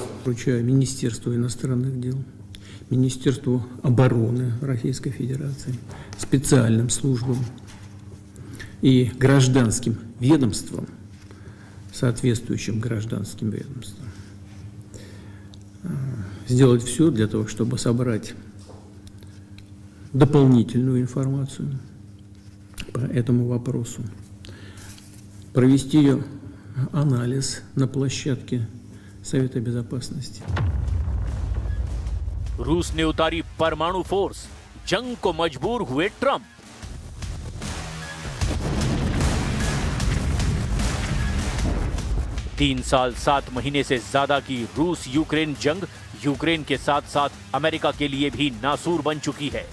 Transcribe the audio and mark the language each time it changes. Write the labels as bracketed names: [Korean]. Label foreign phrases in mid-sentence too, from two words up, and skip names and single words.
[Russian] Поручаю Министерству иностранных дел, Министерству обороны Российской Федерации, специальным службам и гражданским ведомствам, соответствующим гражданским ведомствам, сделать все для того, чтобы собрать дополнительную информацию по этому вопросу. Провести ее анализ на площадке Совета Безопасности. [Hindi] रूस ने उतारी परमाणु फोर्स, जंग को मजबूर हुए ट्रंप। तीन साल 7 महीने से ज्यादा की रूस यूक्रेन जंग यूक्रेन के साथ साथ अमेरिका के लिए भी नासूर बन चुकी है।